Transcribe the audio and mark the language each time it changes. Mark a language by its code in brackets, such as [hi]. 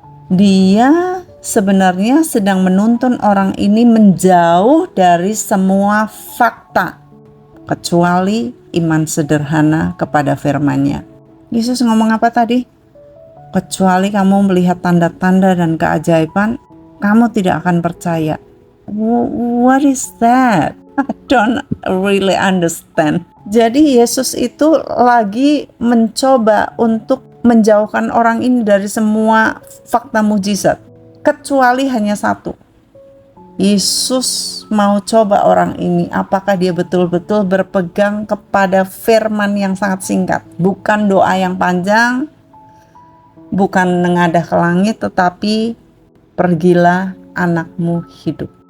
[id] Dia sebenarnya sedang menuntun orang ini menjauh dari semua fakta, kecuali iman sederhana kepada firman-Nya. Yesus ngomong apa tadi? Kecuali kamu melihat tanda-tanda dan keajaiban, kamu tidak akan percaya. [en] What is that? I don't really understand. [id] Jadi Yesus itu lagi mencoba untuk menjauhkan orang ini dari semua fakta mujizat, kecuali hanya satu. Yesus mau coba orang ini apakah dia betul-betul berpegang kepada firman yang sangat singkat, bukan doa yang panjang, bukan mengadah ke langit, tetapi pergilah anakmu hidup.